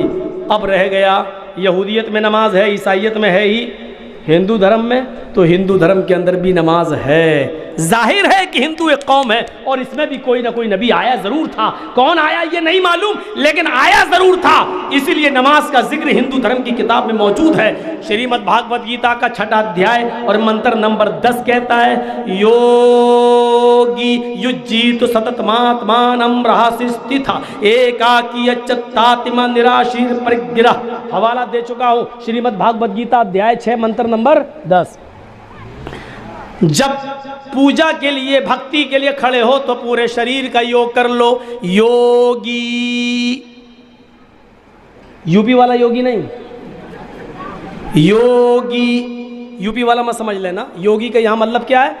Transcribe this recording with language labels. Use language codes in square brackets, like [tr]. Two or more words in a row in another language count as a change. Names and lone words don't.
[ur] اب رہ گیا یہودیت میں نماز ہے، عیسائیت میں ہے ہی، ہندو دھرم میں تو ہندو دھرم کے اندر بھی نماز ہے۔ ظاہر ہے کہ ہندو ایک قوم ہے اور اس میں بھی کوئی نہ کوئی نبی آیا ضرور تھا، کون آیا یہ نہیں معلوم لیکن آیا ضرور تھا، اسی لیے نماز کا ذکر ہندو دھرم کی کتاب میں موجود ہے۔ شریمد بھاگوت گیتا کا 6واں ادھیائے اور منتر نمبر 10 کہتا ہے [sa] योगी युञ्जीत सततमात्मानं रहसिस्थितः एकाकी यतचित्तात्मा निराशीर् अपरिग्रहः, [ur] حوالہ دے چکا ہوں، شریمد بھاگوت گیتا ادھیائے 6 منتر نمبر 10۔ جب پوجا کے لیے، بھکتی کے لیے کھڑے ہو تو پورے شریر کا یوگ کر لو۔ یوگی، یو پی والا یوگی نہیں، یوگی یو پی والا مت سمجھ لینا، یوگی کا یہاں مطلب کیا ہے؟